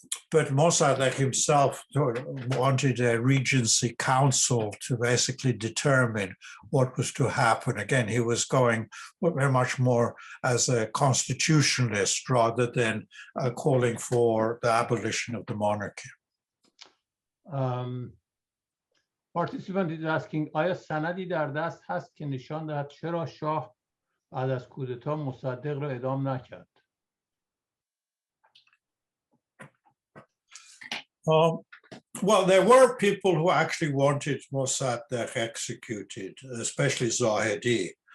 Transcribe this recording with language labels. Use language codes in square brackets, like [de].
[en] But Mossadegh himself wanted a regency council to basically determine what was to happen. Again, he was going very much more as a constitutionalist rather than calling for the abolition of the monarchy. Participant is asking, [fa] آیا سندی در دست هست که نشان دهد چرا شاه بعد از کودتا مصدق را اعدام نکرد؟ [en] Well, there were people who actually wanted Mossadegh executed, especially Zahedi.